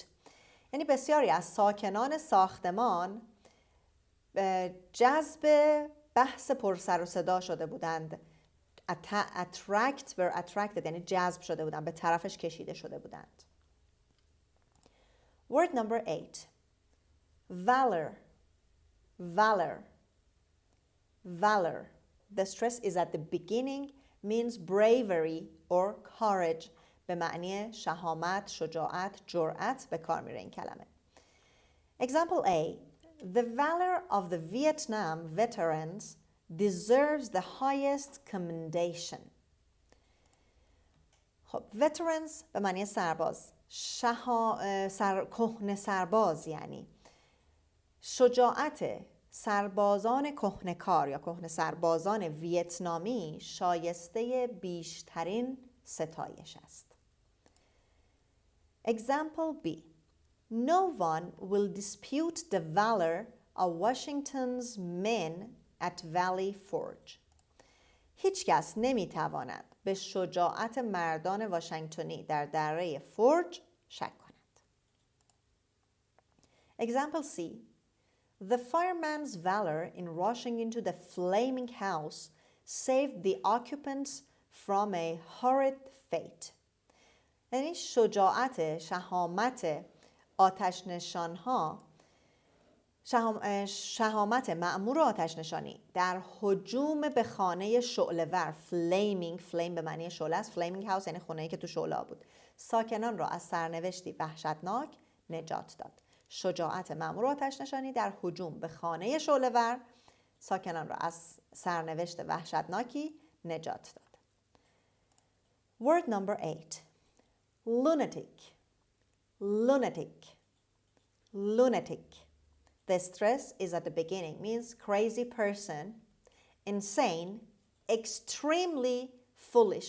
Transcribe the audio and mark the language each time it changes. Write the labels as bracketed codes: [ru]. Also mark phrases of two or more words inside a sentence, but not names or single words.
[fa] یعنی بسیاری از ساکنان ساختمان جذب بحث پرسر و صدا شده بودند. [en] were attracted [fa] یعنی جذب شده بودند، به طرفش کشیده شده بودند. [en] Word number 8. Valor. Valor. Valor. The stress is at the beginning, means bravery or courage. [fa] به معنی شهامت، شجاعت، جرأت به کار میره این کلمه. [en] Example A. The valor of the Vietnam veterans deserves the highest commendation. [fa] خب veterans به معنی سرباز، کهنه سرباز، یعنی شجاعت سربازان کهنه‌کار یا کهنه سربازان ویتنامی شایسته بیشترین ستایش است. [en] Example B. No one will dispute the valor of Washington's men at Valley Forge. [fa] هیچ کس نمیتواند به شجاعت مردان واشنگتنی در دره فورج شک کند. [en] Example C. The fireman's valor in rushing into the flaming house saved the occupants from a horrid fate. [fa] یعنی شهامت مأمور آتش‌نشانی در هجوم به خانه شعله‌ور، flame به معنی شعله است، [en] flaming house [fa] یعنی خونه‌ای که تو شعله بود، ساکنان را از سرنوشتی وحشتناک نجات داد. شجاعت مأمور آتش‌نشانی در هجوم به خانه شعله‌ور ساکنان را از سرنوشت وحشتناکی نجات داد. [en] Word number 8. Lunatic. Lunatic. Lunatic. The stress is at the beginning, means crazy person, insane, extremely foolish.